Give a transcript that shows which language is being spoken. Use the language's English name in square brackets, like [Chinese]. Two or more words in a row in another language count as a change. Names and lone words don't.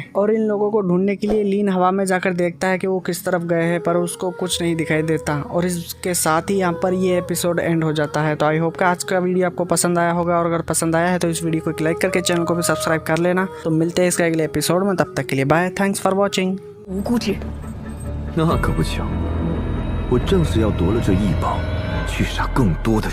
[Hindi] और इन लोगों को ढूंढने के लिए लीन हवा में जाकर देखता है कि वो किस तरफ गए हैं, पर उसको कुछ नहीं दिखाई देता और इसके साथ ही यहाँ पर ये [English] episode end [Hindi] हो जाता है। तो [English] I hope [Hindi] कि आज का वीडियो आपको पसंद आया होगा और अगर पसंद आया है तो इस वीडियो को एक लाइक करके चैनल को भी सब्सक्राइब कर लेना। तो मिलते हैं इसके अगले एपिसोड में, तब तक के लिए [English] bye, thanks for watching. [Chinese] 无辜之人。那可不巧，我正是要夺了这异宝，去杀更多的人。